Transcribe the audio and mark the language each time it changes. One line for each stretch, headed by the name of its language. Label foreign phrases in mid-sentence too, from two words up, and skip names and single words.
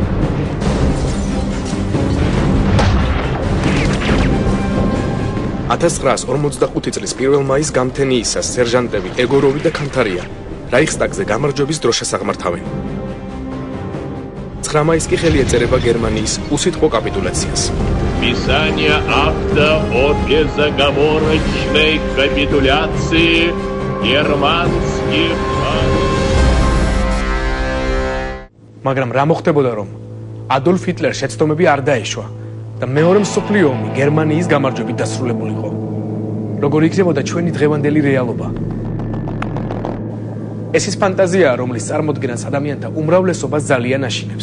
Georgian: (1945 წლის 1 მაის გამთენიისას სერჟანტები ეგოროვი და კანთარია რაიხსტაგზე გამარჯვების დროშას აღმართავენ. 9 მაისს კი ხელი ეწერება გერმანიის უსიტყვო კაპიტულაციას.
Russian: Писание акта о безоговорочной капитуляции германских.
Georgian: მაგრამ რა მოხდებოდა, რომ ადოლფ ჰიტლერს შეცდომები არ დაეშვა და მეორე მსოფლიო ომი გერმანიის გამარჯვებით დასრულებულიყო? როგორი იქნებოდა ჩვენი დღევანდელი რეალობა? ეს ის ფანტაზიაა, რომლის წარმოდგენას ადამიანთა უმრავლესობას ძალიან აშინებს.